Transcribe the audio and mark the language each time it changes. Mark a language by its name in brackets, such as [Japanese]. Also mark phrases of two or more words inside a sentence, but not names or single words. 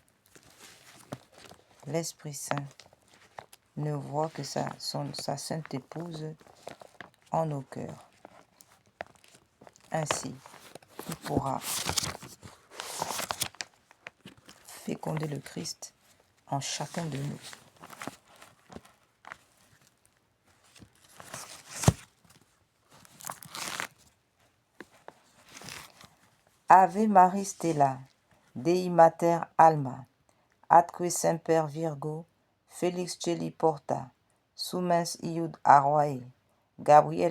[French] l'Esprit Saint ne voit que sa Sainte Épouse en nos cœurs. Ainsi, il pourra féconder le Christ en chacun de nous. [Latin] Ave Maris Stella, Dei Mater Alma, atque semper Virgo, Felix Celi Porta, Sumens Iud Arwae, Gabriel